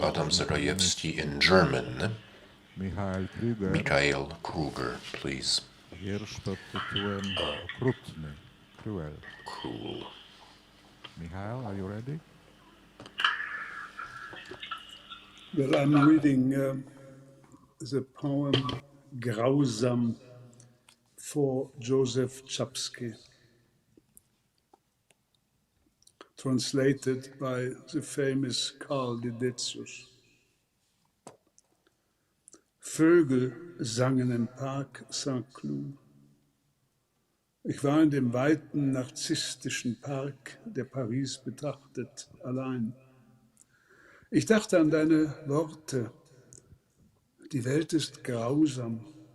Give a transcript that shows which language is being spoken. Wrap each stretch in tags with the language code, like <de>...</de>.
<en>to Adam Zagajewski in German. Michael Krüger, Mikhail Kruger, please.</en> <pl>wiersz pod tytułem Okrutny, Cruel.</pl> <en>Cruel. Michael, are you ready? Well, I'm reading the poem Grausam for Joseph Chapsky, translated by the famous Karl Dedecius.</en> <de>Vögel sangen im Park Saint-Cloud. Ich war in dem weiten narzisstischen Park, der Paris betrachtet, allein. Ich dachte an deine Worte. Die Welt ist grausam.</de>